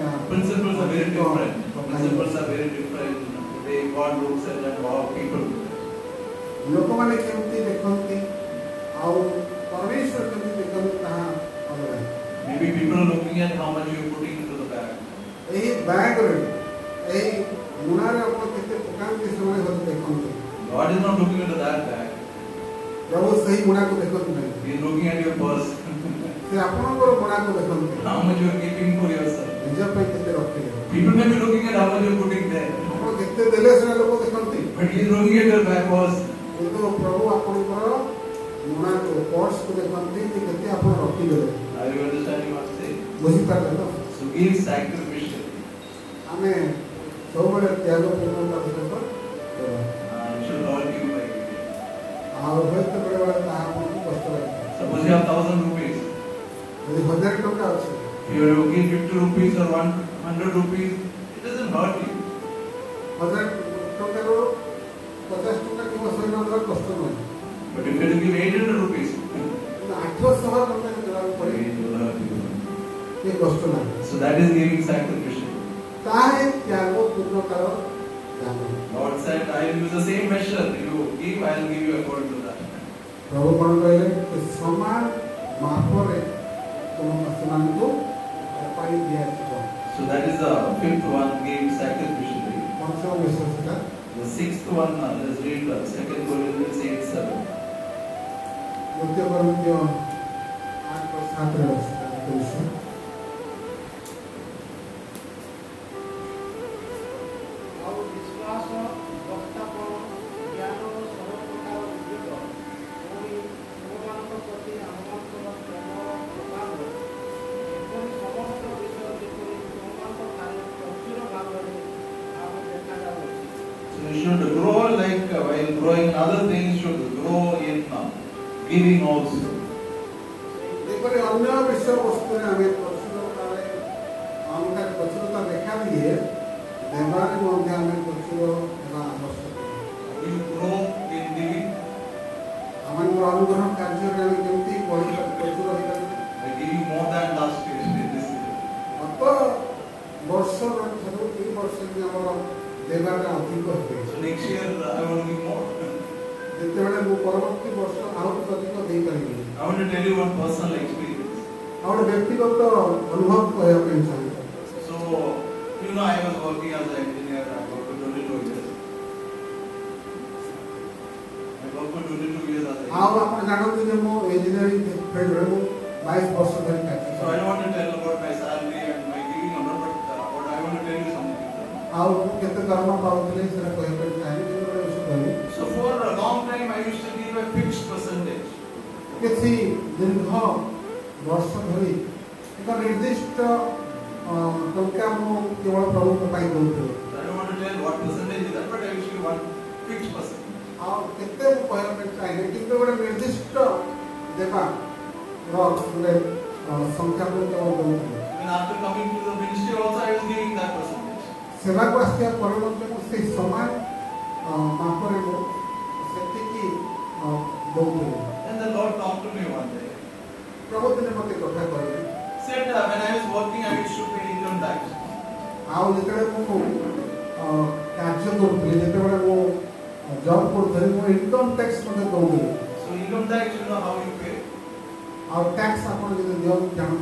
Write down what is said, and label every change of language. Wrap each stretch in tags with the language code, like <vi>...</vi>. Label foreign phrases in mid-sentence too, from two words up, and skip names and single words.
<en>Principles are very different.</en> <or>ଅଧିକ</or> <en>Principles are very different. Today God looks at that, wow, people.</en> <or>ଲୋକମାନେ କେମିତି ଦେଖନ୍ତି ଆଉ ପରମେଶ୍ୱର କେମିତି ଦେଖନ୍ତି ତାହା ଅଲଗା।</or> <en>Maybe people are looking at how much you are putting into the bag.</en> <or>ଏହି ବ୍ୟାଗରେ ଏହି ମୁଣାରେ ଆପଣ କେତେ ପକାନ୍ତି ସେମାନେ ହଉଛି ଦେଖନ୍ତି।</or> <en>God is not looking into that bag.</en> <or>ପ୍ରଭୁ ସେହି ମୁଣାକୁ ଦେଖନ୍ତି ନାହିଁ,</or> <en>He is looking at your purse.</en> <or>ସେ ଆପଣଙ୍କର ମୁଣାକୁ ଦେଖନ୍ତି,</or> <en>How much you are keeping for yourself.</en> <or>ନିଜ ପାଇଁ କେତେ ରଖିଲେ।</or> <en>People may be looking at how much you are putting there.</en> <or>ଆପଣ କେତେ ଦେଲେ ସେଟା ଲୋକ ଦେଖନ୍ତି,</or> <en>But He is looking at your bag purse.</en> <or>କିନ୍ତୁ ପ୍ରଭୁ ଆପଣଙ୍କର ମୁଣାକୁ ପର୍ସକୁ ଦେଖନ୍ତି ଯେ କେତେ ଆପଣ ରଖିଦେଲେ।</or> <en>Are you understanding what I'm saying?</en> <or>ବୁଝିପାରିଲେ ତ?</or> <en>So give sacrificially.</en> <or>ଆମେ ସବୁବେଳେ ତ୍ୟାଗପୂର୍ଣ୍ଣତା ସହିତ ଦେବା।</or> <en>You should all give by giving.</en> <or>ଆଉ ହୁଏତ ବେଳେବେଳେ ତାହା ଆପଣଙ୍କୁ କଷ୍ଟ ଲାଗିଥାଏ।</or> <en>Suppose you have 1,000 rupees.</en> <or>ଯଦି 1000 ଟଙ୍କା ଅଛି,</or> <en>If you give 50 rupees or 100 rupees, it doesn't hurt you.</en> <or>1000 ଟଙ୍କାରୁ 50 ଟଙ୍କା କିମ୍ବା 100 ଟଙ୍କା କଷ୍ଟ ନୁହେଁ,</or> <en>But if you give 800 rupees,</en> <or>କିନ୍ତୁ 800 ଟଙ୍କା ଦେବାକୁ ପଡ଼େ,</or> <en>it will hurt you.</en> <or>ସେ କଷ୍ଟ ଲାଗେ।</or> <en>So that is giving sacrificially.</en> <or>ତାହା ତ୍ୟାଗପୂର୍ଣ୍ଣତାର ତ୍ୟାଗ।</or> <en>Lord said, I will use the same measure. You give, I will give you according to that.</en> <or>ପ୍ରଭୁ କ'ଣ କହିଲେ? ସମାନ ମାପରେ ସେମାନଙ୍କୁ ପାଇ ଦିଆଯିବ।</or> <en>So that is the 5th one, give sacrificially.</en> <or>ପଞ୍ଚମ ବିଷୟ ସେଟା।</or> <en>The 6th one, let's read 2 Corinthians 8:7.</en> <or>ଦ୍ୱିତୀୟ କରିନ୍ଥୀୟ 8:7 ଅଛି ତାର ବିଷୟ। ଆଉ ବିଶ୍ୱାସ, ବକ୍ତାପଣ, ଜ୍ଞାନ, ସବୁ ପ୍ରକାର ଉଦ୍ୟୋଗ, ପୁଣି ତୁମମାନଙ୍କ ପ୍ରତି ଆମମାନଙ୍କର ପ୍ରେମର ପ୍ରଭାବ, ଏପରି ସମସ୍ତ ବିଷୟ ଯେପରି ତୁମମାନଙ୍କ ଠାରେ ପ୍ରଚୁର ଭାବରେ ଦେଖାଯାଉଅଛି।</or> <en>So you should grow like while growing in other things, should grow in giving also.</en> <or>ଏପରି ଅନ୍ୟ ବିଷୟବସ୍ତୁରେ ଆମେ ପ୍ରଚୁରତାରେ ଆମଠାରେ ପ୍ରଚୁରତା ଦେଖାଦିଏ, ଦେବାରେ ମଧ୍ୟ ଆମେ ପ୍ରଚୁର ହେବା ଆବଶ୍ୟକ।</or> <en>You grow in giving</en> <or>ଆମମାନଙ୍କର ଅନୁଗ୍ରହ କାର୍ଯ୍ୟରେ ଆମେ କେମିତି ପ୍ରଚୁର ହେଇପାରିବା?</or> <en>by giving more than last year in this year.</en> <or>ଗତ ବର୍ଷର ଠାରୁ ଏଇ ବର୍ଷ ବି ଆମର ଦେବାଟା ଅଧିକ ହୋଇଛି।</or> <en>So next year I want to give more.</en> <or>ଯେତେବେଳେ ମୁଁ ପରବର୍ତ୍ତୀ ବର୍ଷ ଆହୁରି ଅଧିକ ଦେଇପାରିବି।</or> <en>I want to tell you one personal experience.</en> <or>ଆଉ ଗୋଟେ ବ୍ୟକ୍ତିଗତ ଅନୁଭବ କହିବା ପାଇଁ ଚାହେଁ।</or> <en>So you know I was working as an engineer. I worked for 22 years. I worked for 22 years as an</en> <or>ଆଉ</or> <en>engineer.</en> <or>ଆପଣ ଜାଣନ୍ତି ଯେ ମୁଁ</or> <en>engineering fieldରେ</en> <or>ମୁଁ 22 ବର୍ଷ ଧରି କାର୍ଯ୍ୟ</or> <en>So I don't want to tell about my salary and my giving amount, but I want to tell you something.</en> <or>ଆଉ କେତେ ଦରମା ପାଉଥିଲେ ସେଟା କହିବା ପାଇଁ ଚାହେଁ। କିନ୍ତୁ ଗୋଟେ ବିଷୟ କହିବି,</or> <en>So for a long time I used to give a fixed percentage.</en> <or>କିଛି ଦୀର୍ଘ ବର୍ଷ ଧରି ଏକ ନିର୍ଦ୍ଦିଷ୍ଟ ଟଙ୍କା ମୁଁ କେବଳ ପ୍ରଭୁଙ୍କ ପାଇଁ ଦଉଥିଲି।</or> <en>I don't want to tell what percentage is that, but I used to give one fixed percentage.</en> <or>ଆଉ କେତେ ମୁଁ କହିବା ପାଇଁ ଚାହିଁବି କିନ୍ତୁ ଗୋଟେ ନିର୍ଦ୍ଦିଷ୍ଟ ଦେବା ଗୋଟେ ସଂଖ୍ୟା ମୁଁ ଦେଉଥିଲି</or> <en>Even after coming to the ministry also I was giving that percentage.</en> <or>ସେବାକୁ ଆସିବା ପରେ ମଧ୍ୟ ମୁଁ ସେଇ ସମାନ ମାପରେ ମୁଁ ସେତିକି ଦେଉଥିଲି।</or> <en>Then the Lord talked to me one day.</en> <or>ପ୍ରଭୁ ଦିନେ ମୋତେ କଥା କହିଲେ</or> <en>Said when I was working I used to pay income tax.</en> <or>ଆଉ ଯେତେବେଳେ ମୁଁ କାର୍ଯ୍ୟ କରୁଥିଲି ଯେତେବେଳେ ମୁଁ ଜବ୍ କରୁଥିଲି ମୁଁ</or> <en>income tax</en> <or>ମଧ୍ୟ ଦେଉଥିଲି।</or> <en>So income tax, you know how you pay.</en> <or>ଆଉ ଟ୍ୟାକ୍ସ ଆପଣ ଯଦି ଦିଅନ୍ତି ଜାଣନ୍ତି</or>